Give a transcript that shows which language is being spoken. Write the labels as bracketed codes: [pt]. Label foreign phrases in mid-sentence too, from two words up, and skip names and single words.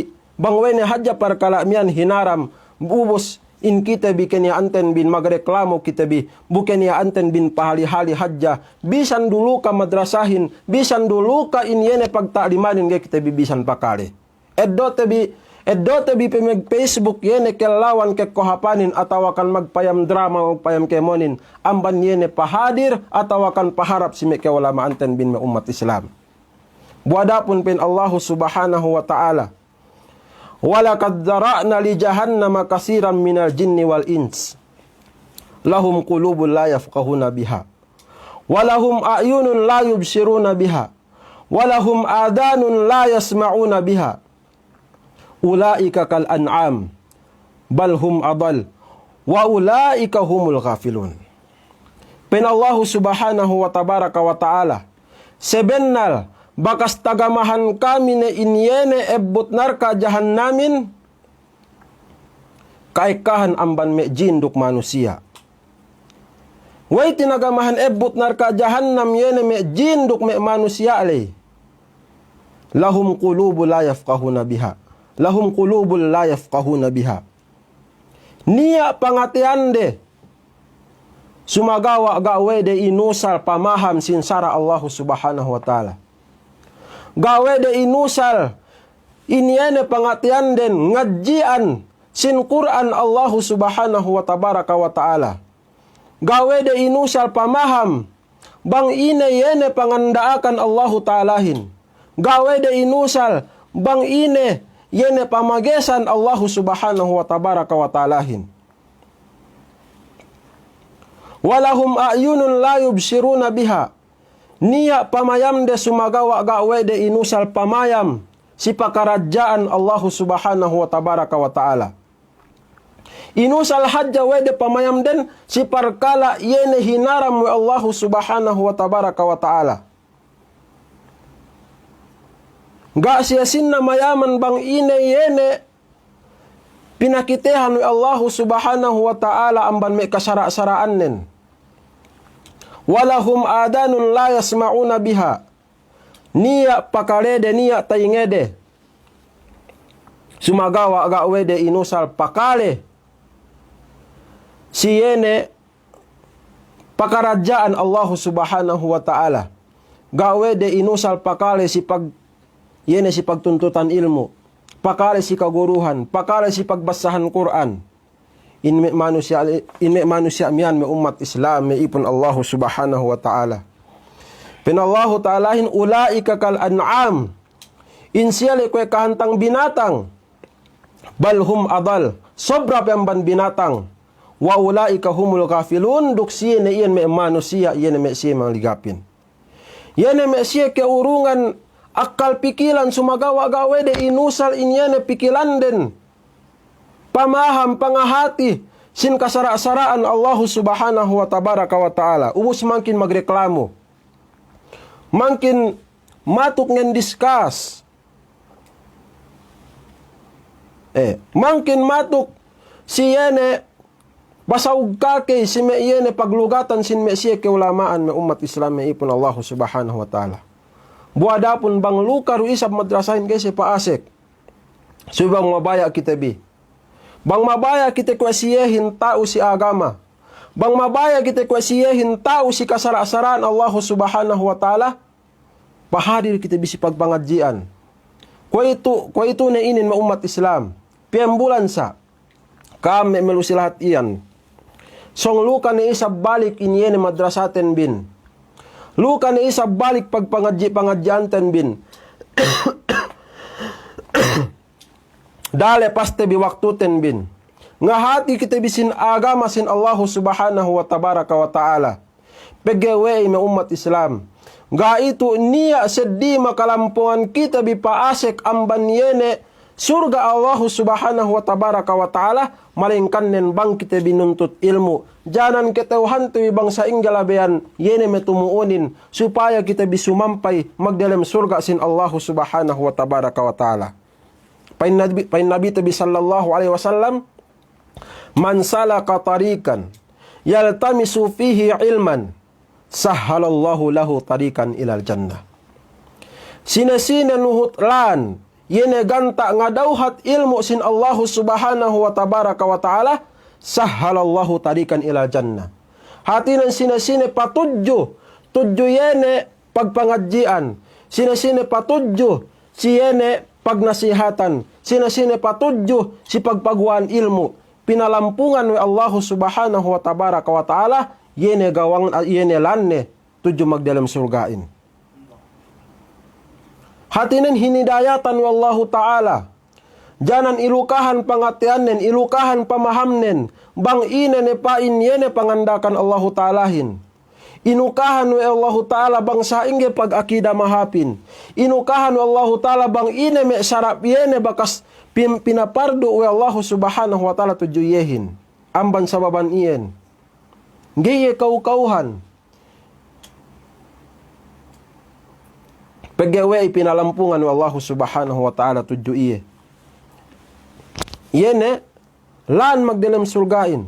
[yka] Bang wene hadja parkala miyan hinaram. Ubus in kita bi kenya anten bin. Magreklamo kita bi. Buken ya anten bin pahali-hali hadja. Bisan dulu ka madrasahin. Bisan dulu ka in yene pagtaalimanin gaya kita bi bisan pakali. Eddo tabi pemeg Facebook yene kelawan ke kohapanin atau akan magpayam drama o payam kemonin amban yene pahadir atau akan paharap si ke ulama anten bin umat Islam. Buadapun pen Allah [ar] سبحانه وتعالى. ولقد ذرأنا لجهنم كثيرا من الجن والإنس. لهم قلوب لا يفقهون بها. ولهم أعين لا يبصرون بها. ولهم آذان لا يسمعون بها. أولئك كالأنعام بل هم أضل وأولئك هم الغافلون. [yka] Pen Allah [ar] سبحانه وتبارك وتعالى [yka] sebennal bakas tagamahan kami ne inyene ebbut narka jahannamin kaikahan amban me jinduk manusia. Way tinagamahan ebbut narka jahannam yene me jinduk me manusia alay. [ar] لهم قلوب لا يفقهون بها. لهم قلوب لا يفقهون بها. [yka] Niya pangatiande. Sumagawa gawe de inusal pamaham sinsara Allah [ar] سبحانه وتعالى. [yka] Gawe de inusal inyene pangatianden ngajian sin Quran Allah [ar] سبحانه وتبارك وتعالى. [yka] Gawe de inusal pamaham bang ine yene pangandaakan Allah ta'alahin. Gawe de inusal bang ine yene pamagesan Allah [ar] سبحانه وتبارك وتعالى. ولهم أعين لا يبصرون بها. [yka] Niya pamayam de sumagawa gawe de inusal pamayam si pakarajaan Allah [ar] سبحانه وتبارك وتعالى. [yka] Inusal hajja wede pamayam den si parkala yene hinaram wa Allah [ar] سبحانه وتبارك وتعالى. [yka] Ga siyasin na mayaman bang ine yene pinakitehan wa Allah [ar] سبحانه وتعالى [yka] amban may kasara-saraan nen. [ar] ولهم آذان لا يسمعون بها. [yka] Niya pakalede niya tayngede. Sumagawa agawede inusal pakale. Si yene pakarajaan Allah [ar] سبحانه وتعالى. [yka] Gawede inusal pakale si yene si pagtuntutan ilmu. Pakale si kaguruhan. Pakale si pagbasahan Quran. Inme manusia miyan me umat Islam me ipon Allah [ar] سبحانه وتعالى. [yka] Pinallahu ta'alahin [ar] أولئك كالأنعام. [yka] Insyali kwe kahantang binatang. [ar] بل هم أضل. [yka] Sobra pemban binatang. [ar] وأولئك هم الكافلون. [yka] Duksiye na iyan me manusia. Iyan me siya mangligapin. Iyan me siya keurungan akal pikilan sumagawa-gawe de inusal inyane pikilan den. Pamaham pangahati sin kasara-saraan Allah [ar] سبحانه وتبارك وتعالى. [yka] Ubus mangkin magreklamo. Mangkin matuk ngen discuss. Mangkin matuk si yene basaug kake si me yene paglugatan sin me siya keulamaan me umat Islam me ipon Allah [ar] سبحانه وتعالى. [yka] Buadapun bang lukaru isab madrasahin kasi paasek. Subang mabaya kita bi. Bang mabaya kita kuasiyehin tao si agama. Bang mabaya kita kuasiyehin tao si kasara-saraan Allah [ar] سبحانه وتعالى. [yka] Pahadir kita bisi pagpangadjian. Kwa itu na inin umat Islam. Piambulan sa. Kami melusilahat iyan. Song luka ni isab balik inyene madrasaten bin. Luka ni isab balik pagpangadjian bin. Dale paste biwaktu ten bin. Nga hati kita bisin agama sin Allah [ar] سبحانه وتبارك وتعالى. [yka] Pegewe me umat Islam. Nga itu niya seddi makalampuan kita bipaasek amban yene surga Allah [ar] سبحانه وتبارك وتعالى. [yka] Malingkan nen bang kita binuntut ilmu. Janan ketauhan tu bangsa inggalabean yene metumuunin. Supaya kita bisumampai magdalam surga sin Allah [ar] سبحانه وتبارك وتعالى. [yka] Pain Nabi Tabi [ar] صلى الله عليه وسلم، من سلك طريقا يلتمس فيه علما سهل الله له طريقا إلى الجنة. [yka] Sina-sina nuhut lan yene ganta ngadauhat ilmu sin Allah [ar] سبحانه وتبارك وتعالى سهل الله طريقا إلى الجنة. [yka] Hati ng sina-sina patudyo yene pagpangadjian. Sina-sina patudyo si yene pagnasihatan, sina-sina patudyo si pagpagwaan ilmu, pinalampungan wa Allah [ar] سبحانه وتبارك وتعالى, [yka] yene gawang yene lanne, tudyo magdalam surgain. Hatinin hinidayatan wa Allah ta'ala, janan ilukahan pangatianen, ilukahan pamahamnen, bang ine pain yene pangandakan Allah ta'alahin. Inukahan wa Allah Ta'ala bang saingge pag-akida mahapin. Inukahan wa Allah Ta'ala bang ine me sarap yene bakas pinapardo wa Allah [ar] سبحانه وتعالى [yka] tujuyehin. Amban sababan iyen. Giye kau-kauhan. Pegewe pinalampungan wa Allah [ar] سبحانه وتعالى [yka] tujuye. Yene, lan magdalam surgain.